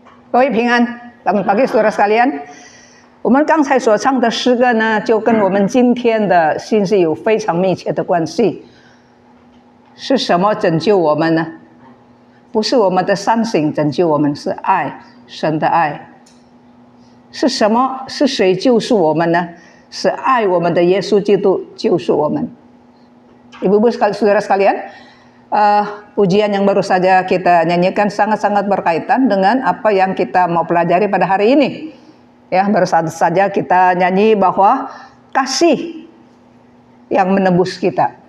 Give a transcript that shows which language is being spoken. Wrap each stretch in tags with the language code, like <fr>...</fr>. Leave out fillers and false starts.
<zh>各位平安，</zh> <id>selamat pagi saudara sekalian。</id> <zh>我们刚才所唱的诗歌呢，就跟我们今天的信息有非常密切的关系。是什么拯救我们呢？不是我们的善行拯救我们，是爱，神的爱。是什么？是谁救赎我们呢？是爱我们的耶稣基督救赎我们。</zh> <id>Ibu-ibu saudara sekalian, pujian yang baru saja kita nyanyikan sangat-sangat berkaitan dengan apa yang kita mau pelajari pada hari ini. Ya, baru saja kita nyanyi bahwa kasih yang menebus kita.</id>